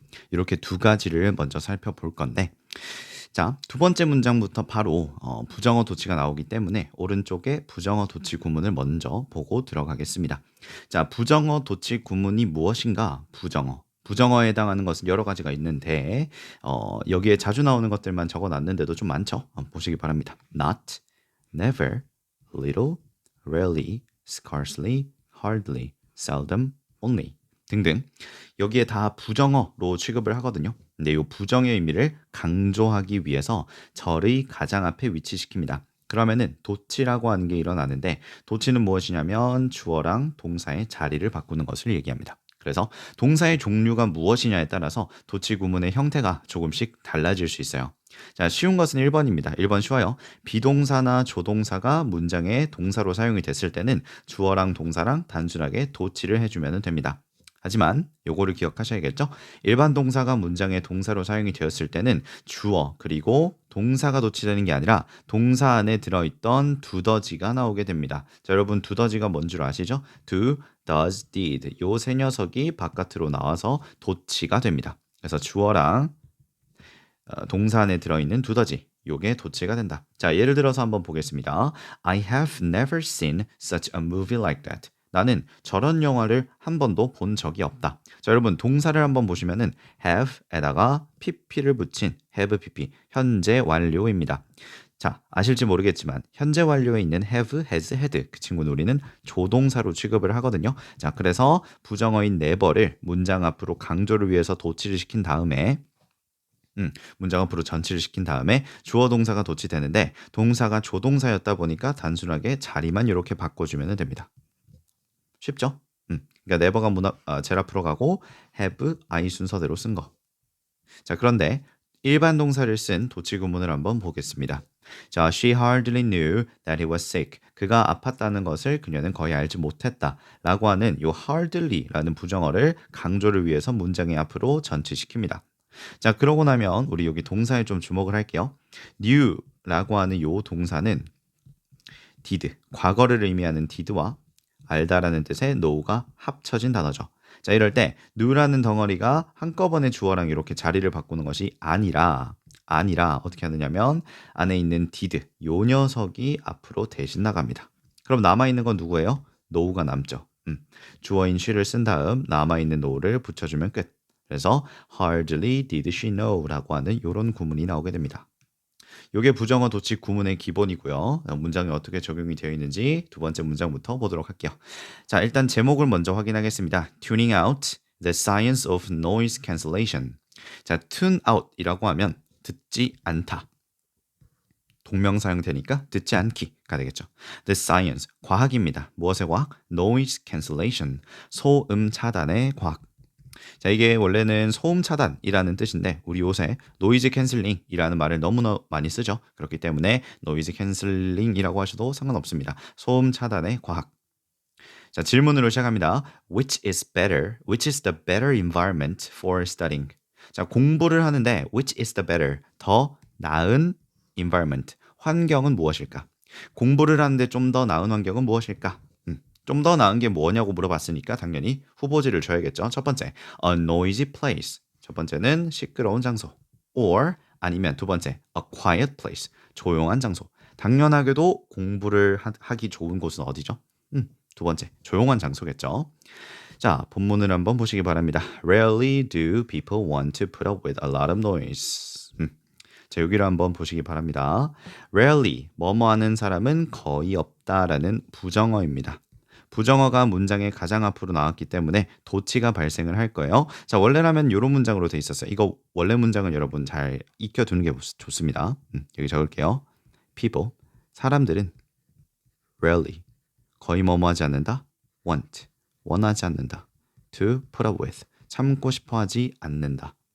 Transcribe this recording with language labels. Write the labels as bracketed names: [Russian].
[Korean] 이렇게 두 가지를 먼저 살펴볼 건데, 자, 두 번째 문장부터 바로 부정어 도치가 나오기 때문에 오른쪽에 부정어 도치 구문을 먼저 보고 들어가겠습니다. 자, 부정어 도치 구문이 무엇인가? 부정어에 해당하는 것은 여러 가지가 있는데 여기에 자주 나오는 것들만 적어놨는데도 좀 많죠. 보시기 바랍니다. [English] Not, never, little, rarely, scarcely, hardly, seldom, only [Korean] 등등 여기에 다 부정어로 취급을 하거든요. 근데 이 부정의 의미를 강조하기 위해서 절의 가장 앞에 위치시킵니다. 그러면은 도치라고 하는 게 일어나는데 도치는 무엇이냐면 주어랑 동사의 자리를 바꾸는 것을 얘기합니다. 그래서 동사의 종류가 무엇이냐에 따라서 도치 구문의 형태가 조금씩 달라질 수 있어요. 자, 쉬운 것은 1번입니다. 1번 쉬워요. 비동사나 조동사가 문장의 동사로 사용이 됐을 때는 주어랑 동사랑 단순하게 도치를 해주면 됩니다. 하지만 요거를 기억하셔야겠죠? 일반 동사가 문장의 동사로 사용이 되었을 때는 주어 그리고 동사가 도치되는 게 아니라 동사 안에 들어있던 두더지가 나오게 됩니다. 자, 여러분 두더지가 뭔 줄 아시죠? do, does, did 요 세 녀석이 바깥으로 나와서 도치가 됩니다. 그래서 주어랑 동사 안에 들어있는 두더지 요게 도치가 된다. 자, 예를 들어서 한번 보겠습니다. [English] I have never seen such a movie like that. [Korean] 나는 저런 영화를 한 번도 본 적이 없다. 자, 여러분 동사를 한번 보시면은 have에다가 pp를 붙인 have pp 현재 완료입니다. 자, 아실지 모르겠지만 현재 완료에 있는 have, has, had 그 친구는 우리는 조동사로 취급을 하거든요. 자, 그래서 부정어인 never를 문장 앞으로 강조를 위해서 도치를 시킨 다음에 문장 앞으로 전치를 시킨 다음에 주어 동사가 도치되는데 동사가 조동사였다 보니까 단순하게 자리만 이렇게 바꿔주면 됩니다. 쉽죠? 그러니까 never가 제일 앞으로 가고 have, I 순서대로 쓴 거. 자, 그런데 일반 동사를 쓴 도치 구문을 한번 보겠습니다. [English] 자, she hardly knew that he was sick. [Korean] 그가 아팠다는 것을 그녀는 거의 알지 못했다. 라고 하는 요 hardly라는 부정어를 강조를 위해서 문장의 앞으로 전치시킵니다. 자, 그러고 나면 우리 여기 동사에 좀 주목을 할게요. knew라고 하는 요 동사는 did, 과거를 의미하는 did와 알다라는 뜻의 know가 합쳐진 단어죠. 자, 이럴 때 knew라는 덩어리가 한꺼번에 주어랑 이렇게 자리를 바꾸는 것이 아니라 어떻게 하느냐면 안에 있는 did, 요 녀석이 앞으로 대신 나갑니다. 그럼 남아있는 건 누구예요? know가 남죠. 주어인 she를 쓴 다음 남아있는 know를 붙여주면 끝. 그래서 [English] hardly did she know [Korean] 라고 하는 이런 구문이 나오게 됩니다. 이게 부정어 도치 구문의 기본이고요. 문장에 어떻게 적용이 되어 있는지 두 번째 문장부터 보도록 할게요. 자, 일단 제목을 먼저 확인하겠습니다. [English] Tuning out the science of noise cancellation. [Korean] 자, tune out이라고 하면 듣지 않다. 동명사 형태니까 듣지 않기가 되겠죠. [English] The science, 과학입니다. [Korean] 무엇의 과학? [English] Noise cancellation, [Korean] 소음 차단의 과학. 자, 이게 원래는 소음 차단이라는 뜻인데 우리 요새 노이즈 캔슬링이라는 말을 너무나 많이 쓰죠. 그렇기 때문에 노이즈 캔슬링이라고 하셔도 상관없습니다. 소음 차단의 과학. 자, 질문으로 시작합니다. [English] Which is the better environment for studying? [Korean] 자, 공부를 하는데 [English] which is the better? [Korean] 더 나은 environment. 환경은 무엇일까? 공부를 하는데 좀 더 나은 환경은 무엇일까? 좀 더 나은 게 뭐냐고 물어봤으니까 당연히 후보지를 줘야겠죠. 첫 번째, [English] a noisy place. [Korean] 첫 번째는 시끄러운 장소. [English] or [Korean] 아니면 두 번째, [English] a quiet place. [Korean] 조용한 장소. 당연하게도 공부를 하기 좋은 곳은 어디죠? 두 번째, 조용한 장소겠죠. 자, 본문을 한번 보시기 바랍니다. [English] Rarely do people want to put up with a lot of noise. [Korean] 자, 여기를 한번 보시기 바랍니다. Rarely, 뭐뭐 하는 사람은 거의 없다라는 부정어입니다. 부정어가 문장의 가장 앞으로 나왔기 때문에 도치가 발생을 할 거예요. 자, 원래라면 이런 문장으로 돼 있었어요. 이거 원래 문장은 여러분 잘 익혀두는 게 좋습니다. 여기 적을게요. People, 사람들은 rarely, 거의 뭐뭐하지 않는다. want, 원하지 않는다. [English] to put up with, [Korean] 참고 싶어하지 않는다.